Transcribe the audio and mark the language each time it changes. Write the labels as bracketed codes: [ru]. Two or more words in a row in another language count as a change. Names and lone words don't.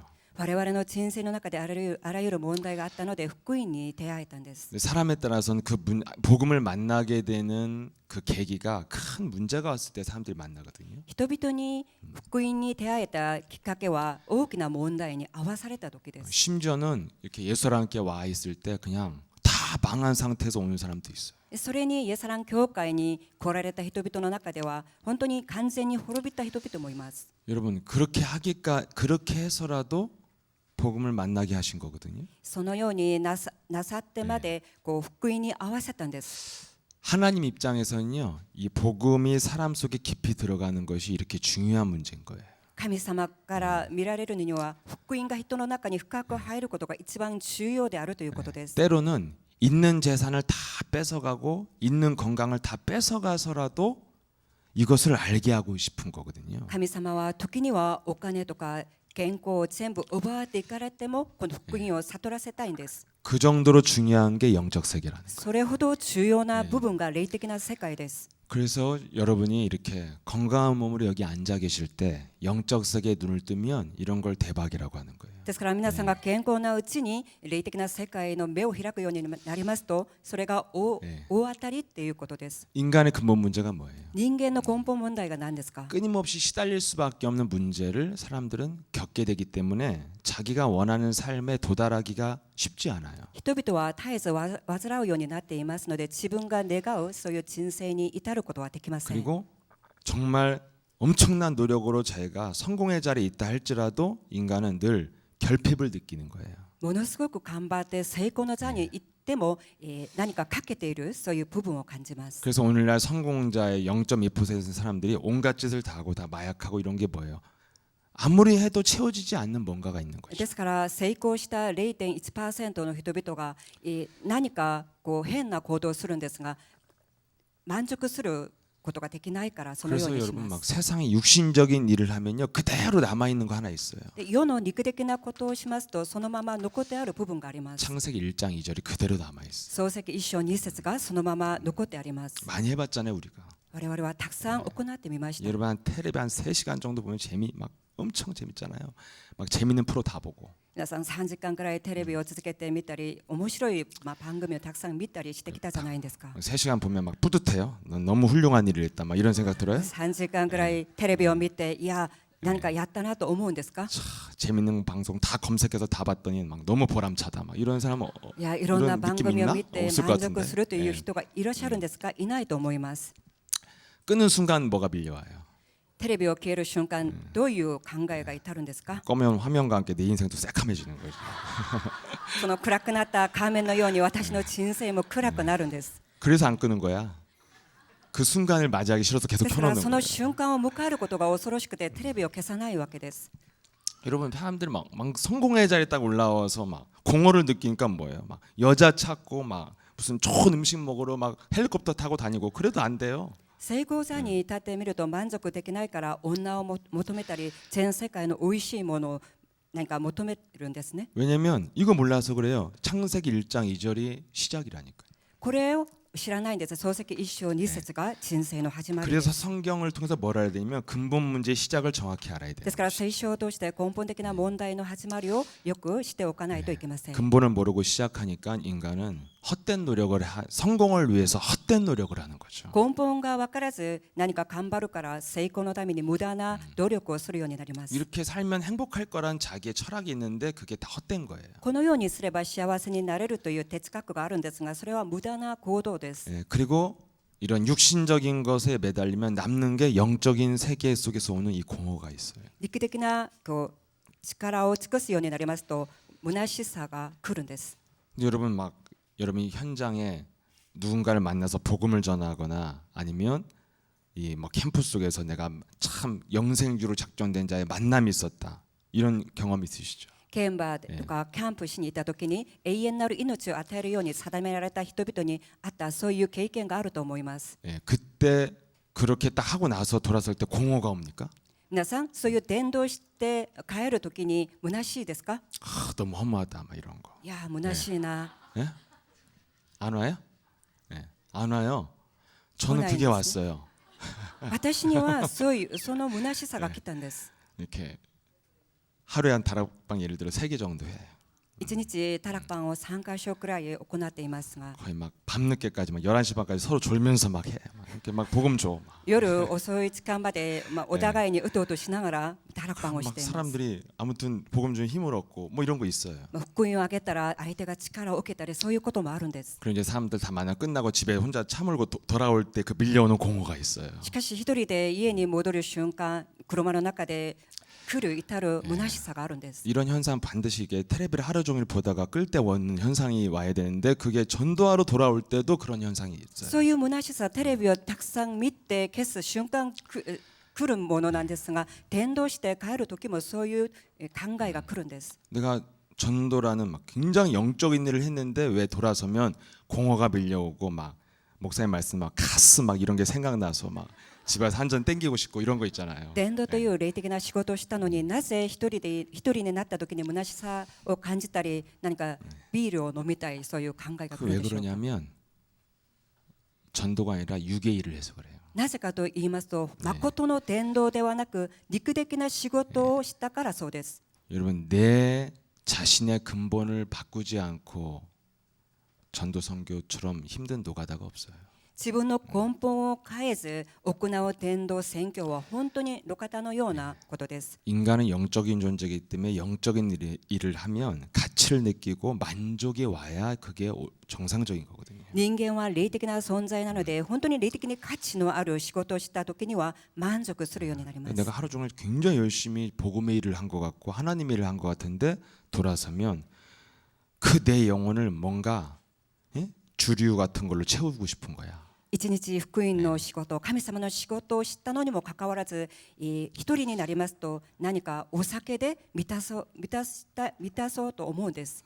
[ja] 我々の人生の中であらゆる問題があったので福音に出会えたんです。 [ko] 사람에 따라서는 복음을 만나게 되는 그 계기가 큰 문제가 왔을 때 사람들이 만나거든요. [ja] 人々に福音に出会えたきっかけは大きな問題に合わされた時です。 [ko] 심지어는 이렇게 예수랑 함께 와 있을 때 그냥 다 망한 상태에서 오는 사람도 있어요. [ja] それにイエスラン教会に来られた人々の中では本当に完全に滅びた人々もいます。 [ko] 여러분 그렇게 해서라도 복음을 만나게 하신 거거든요. [ja] そのようになさってまでこう福音に合わせたんです。 [ko] 하나님 입장에서는요, 이 복음이 사람 속에 깊이 들어가는 것이 이렇게 중요한 문제인 거예요. [ja] 神様から見られるには福音が人の中に深く入ることが一番重要であるということです。 [ko] 때로는 있는 재산을 다 뺏어가고 있는 건강을 다 뺏어가서라도 이것을 알게 하고 싶은 거거든요. [ja] 神様は時にはお金とか健康を全部奪っていかれてもこの福音を悟らせたいんです。 [ko] 그 정도로 중요한 게 영적 세계라는 거예요. [ja] それほど重要な部分が霊的な世界です。 [ko] 그래서 여러분이 이렇게 건강한 몸으로 여기 앉아 계실 때 영적 세계에 눈을 뜨면 이런 걸 대박이라고 하는 거예요. [ja] ですから皆さんが健康なうちに霊的な世界の目を開くようになりますとそれが大当たりっていうことです。 [ko] 인간의 근본 문제가 뭐예요? [ja] 人間の根本問題が何ですか。 [ko] 끊임없이 시달릴 수밖에 없는 문제를 사람들은 겪게 되기 때문에 자기가 원하는 삶에 도달하기가 쉽지 않아요. [ja] 人々は絶えず患うようになっていますので自分が願うそういう人生に至ることはできません。 [ko] 그리고 정말 엄청난 노력으로 자기가 성공의 자리에 있다 할지라도 인간은 늘 결핍을 느끼는 거예요. [ja] ものすごく頑張って成功の座に行っても、何か欠けているそういう部分を感じます。 [ko] 그래서 오늘날 성공자의 0.2%의 사람들이 온갖 짓을 다 하고 다 마약하고 이런 게 뭐예요? 아무리 해도 채워지지 않는 뭔가가 있는 [ja] で [ko] 거죠. [ja] すから成功した 0.1% の人々が、何かこう変な行動をするんですが満足することができないからそのよう [ko] 그래서 [ja] にし [ko] 여러분 [ja] ま [ko] 막 [ja] す。 [ko] 세상에 육신적인 일을 하면요 그대로 남아 있는 거 하나 있어요. [ja] で世の肉的なことをしますとそのまま残ってある部分があります。 [ko] 창세기 1장 2절이 그대로 남아 있어. [ja] 創世記1章2節がそのまま残ってあります。 [ko] 많이 해봤잖아요 우리가. [ja] 我々はたくさん行ってみました。 [ko] 여러분 한 텔레비 한 3시간 정도 보면 재미 막 엄청 재밌잖아요. 막 재밌는 프로 다 보고. [ja] 皆さん3時間くらいテレビを続けて見たり面白い、番組をたくさん見たりしてきたじゃないですか。 [ko] 3시간 보면 막 뿌듯해요. 넌 너무 훌륭한 일을 했다. 막 이런 생각 들어요? [ja] 3 時間くらいテレビを見ていや何かやったなと思うんですか。 [ko] 차, 재밌는 방송 다 검색해서 다 봤더니 막 너무 보람차다. 막 이런 사람은 [ja] いやいろんな [ko] 이런 [ja] 番 [ko] 느낌 [ja] 組を [ko] 있나? [ja] 見て [ko] 없을 것 [ja] 満足 [ko] 같은데. [ja] するという [ko] 예. [ja] 人がいらっしゃるんですか。いないと思います。 [ko] 끄는 순간 뭐가 밀려와요? [ja] テレビを消える瞬間どういう考えが至るんですか。 [ko] 검은 화면과 함께 내 인생도 새카매지는 거죠. [ja] その暗くなった画面のように私の人生も暗くなるんです。 [ko] 그래서 안 끄는 거야. 그 순간을 맞이하기 싫어서 계속 [ja] ですから [ko] 켜놓는 [ja] その [ko] 거예요. [ja] 瞬間を迎えることが恐ろしくてテレビを消さないわけです。 [ko] 여러분 사람들이 막 성공의 자리에 딱 올라와서 막 공허를 느끼니까 뭐예요? 막 여자 찾고 막 무슨 좋은 음식 먹으러 막 헬리콥터 타고 다니고 그래도 안 돼요. [ja] 成功座に立ってみると満足できないから女を求めたり全世界の美味しいものを何か求めるんですね。 [ko] 왜냐면 이거 몰라서 그래요. 창세기 1장 2절이 시작이라니까. [ja] これを知らないんです。創世記1章2節が人生の始まりで [ko] 그래서 [ja] す。 [ko] 성경을 통해서 뭘 알아야 되냐면 근본 문제의 시작을 정확히 알아야 돼요. [ja] ですから聖書を通して根本的な問題の始まりをよくしておかないといけません。 [ko] 근본을 모르고 시작하니까 인간은 헛된 노력을 성공을 위해서 헛된 노력을 하는 거죠. [ja] 根本が分からず何か頑張るから成功のために無駄な努力をするようになります。 [ko] 이렇게 살면 행복할 거란 자기의 철학이 있는데 그게 다 헛된 거예요. [ja] このようにすれば幸せになれるという哲学があるんですがそれは無駄な行動です。 [ko] 예, 그리고 이런 육신적인 것에 매달리면 남는 게 영적인 세계 속에서 오는 이 공허가 있어요. [ja] 肉的なこう力を尽くすようになりますと虚しさが来るんです。 [ko] 여러분 막 여러분이 현장에 누군가를 만나서 복음을 전하거나 아니면 이 뭐 캠프 속에서 내가 참 영생주로 작정된 자의 만남이 있었다 이런 경험 있으시죠? [ja] 現場とかキャンプしに行った時に永遠なる命を与えるように定められた人々にあったそういう経験があると思います。 [ko] 예, 그때 그렇게 딱 하고 나서 돌아설 때 공허가 옵니까? [ja] 皆さんそういう伝道して帰る時に虚しいですか。 [ko] 아, 너무 허무하다 막 이런 거. [ja] いや虚しいな。 [ko] 예? 안 와요? 예, 안 와요. 저는 오나요, 그게 무슨? 왔어요. [ja] 私にはそういうその虚しさが来たんです。 [ko] 이렇게 하루에 한 다락방 예를 들어 3개 정도 해요. [ja] 1 日タラパンを3回所くらい行っていますが [ko] 거의 막 밤늦게까지 막 11시 반까지 서로 졸면서 막 해. 막 이렇게 막 복음 줘. 막. [ja] 夜遅い時間まで、お互いにうとうとしながらタラパンをし [ko] 막 [ja] ています。 [ko] 사람들이 아무튼 복음 준 힘을 얻고 뭐 이런 거 있어요. [ja] 福音をあげたら相手が力を受けたりそういうこともあるんです。 [ko] 그리고 이제 사람들 다 만나 끝나고 집에 혼자 차 몰고 돌아올 때 그 밀려오는 공허가 있어요. [ja] しかし一人で家に戻る瞬間車の中で来る至る虚しさがあるんです。 [ko] 이런 현상 반드시 이게 텔레비를 하루 종일 보다가 끌 때 오는 현상이 와야 되는데 그게 전도하러 돌아올 때도 그런 현상이 있어요. [ja] そういう虚しさテレビをたくさん見て消す瞬間来るものなんですが伝道して帰る時もそういう考えが来るんです。 [ko] 내가 전도라는 막 굉장히 영적인 일을 했는데 왜 돌아서면 공허가 밀려오고 막 목사님 말씀 막 가스 막 이런 게 생각나서 막 집에서 한 잔 땡기고 싶고 이런 거 있잖아요. [ja] 伝道という霊的な仕事をしたのになぜ一人になった時に虚しさを感じたり何かビールを飲みたいそういう考えが来 [ko] 그 [ja] る [ko] 왜 [ja] でしょうか。 [ko] 그러냐면 전도가 아니라 육의 일을 해서 그래요. [ja] なぜかと言いますと誠の伝道ではなく肉的な仕事をしたからそうです。 [ko] 여러분 내 자신의 근본을 바꾸지 않고 전도 선교처럼 힘든 노가다가 없어요. [ja] 自分の根本を変えず行う伝道宣教は本当に路肩のようなことです。 [ko] 인간은 영적인 존재이기 때문에 영적인 일을 하면 가치를 느끼고 만족이 와야 그게 정상적인 거거든요. [ja] 人間は霊的な存在なので本当に霊的に価値のある仕事をした時には満足するようになります。 [ko] 내가 하루 종일 굉장히 열심히 복음의 일을 한 것 같고 하나님의 일을 한 것 같은데 돌아서면 그 내 영혼을 뭔가 주류 같은 걸로 채우고 싶은 거야. [ja] 一日福音の仕事、神様の仕事を知ったのにもかかわらず、一人になりますと何かお酒で満たそうと思うんです。